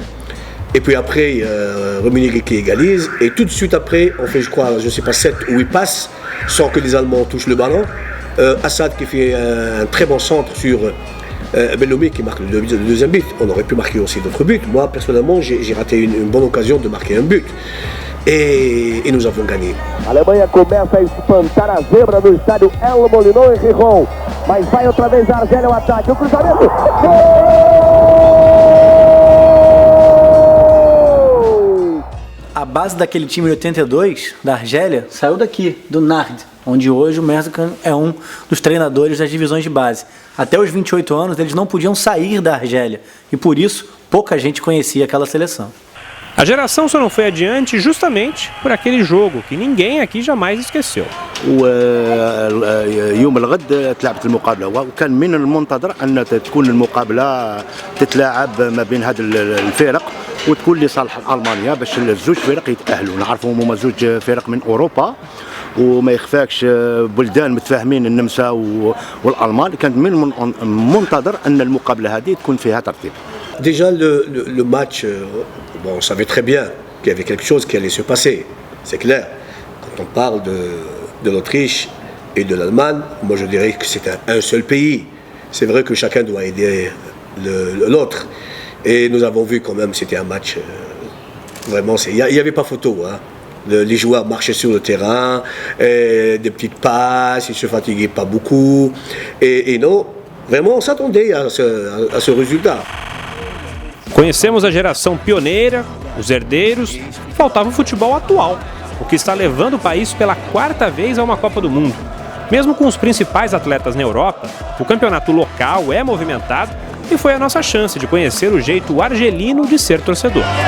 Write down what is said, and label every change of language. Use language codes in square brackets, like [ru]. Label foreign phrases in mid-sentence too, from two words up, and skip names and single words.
[fr] Et puis après, Rummenigge qui égalise, et tout de suite après, on fait, je crois, je ne sais pas, 7 ou 8 passes, sans que les Allemands touchent le ballon. Assad qui fait un très bon centre sur Bellamy qui marque le deuxième but. On aurait pu marquer aussi d'autres buts. Moi, personnellement, j'ai raté une bonne occasion de marquer un but. Et nous avons gagné. [pt] A Alemanha começa a espantar a zebra do estádio El Molinón em Gijón. Mas vai outra vez a Argélia, o ataque, o cruzamento. A base daquele time de 82, da Argélia, saiu daqui, do Nard, onde hoje o Merzakan é um dos treinadores das divisões de base. Até os 28 anos, eles não podiam sair da Argélia, e por isso, pouca gente conhecia aquela seleção. A geração só não foi adiante justamente por aquele jogo que ninguém aqui jamais esqueceu. [ar] ويوم الغد تلعبت المقابلة وكان من المنتظر أن تكون المقابلة تتلاعب ما بين هذه الفرق وتكون لصالح ألمانيا باش الزوج فرق يتأهلوا. نعرفوا هما زوج فرق من أوروبا وما يخفاكش بلدان متفاهمين النمسا والألمان. كانت من المنتظر أن المقابلة هذه تكون فيها ترتيب. [fr] Déjà le match, bon, on savait très bien qu'il y avait quelque chose qui allait se passer, c'est clair. Quand on parle de l'Autriche et de l'Allemagne, moi je dirais que c'est un seul pays. C'est vrai que chacun doit aider l'autre. Et nous avons vu quand même, c'était un match, vraiment, il n'y avait pas photo. Hein. Les joueurs marchaient sur le terrain, des petites passes, ils ne se fatiguaient pas beaucoup. Et non, vraiment on s'attendait à ce résultat. [pt] Conhecemos a geração pioneira, os herdeiros, faltava o futebol atual, o que está levando o país pela 4ª vez a uma Copa do Mundo. Mesmo com os principais atletas na Europa, o campeonato local é movimentado e foi a nossa chance de conhecer o jeito argelino de ser torcedor.